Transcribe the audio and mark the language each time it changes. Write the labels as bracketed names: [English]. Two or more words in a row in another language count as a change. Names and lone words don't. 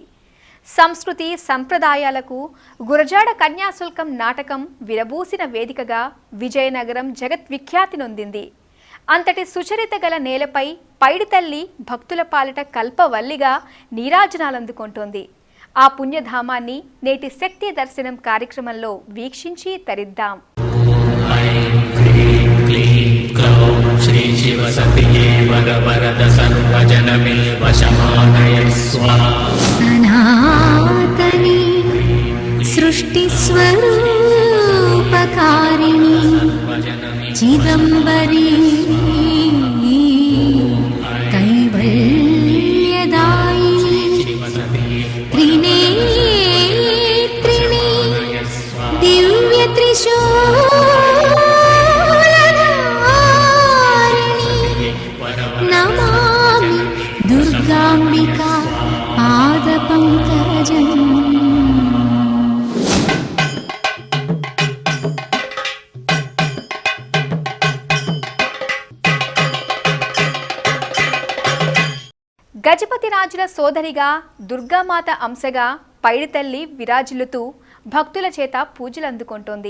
[Telugu] సంస్కృతి సంప్రదాయాలకు గురజాడ కన్యాశుల్కం నాటకం విరబూసిన వేదికగా విజయనగరం జగద్విఖ్యాతి నొందింది. అంతటి సుచరిత గల నేలపై పైడితల్లి భక్తుల పాలిట కల్పవల్లిగా నీరాజనాలందుకుంటోంది. ఆ పుణ్యధామాన్ని నేటి శక్తి దర్శనం కార్యక్రమంలో వీక్షించి తరిద్దాం. [Sanskrit] श्री शिव सतिये वरवरद सर्वजनमे वशमानय स्वाहा सनातनी सृष्टिस्वरूपकारिणी चिदम्बरी कैवल्यदायिनी त्रिनेत्रिणी दिव्यत्रिशूल దుర్గాంబికా పాదపంకజం. [Telugu] గజపతి రాజుల సోదరిగా దుర్గామాత అంశగా పైడితల్లి విరాజిల్లుతూ భక్తుల చేత పూజలందుకుంటోంది.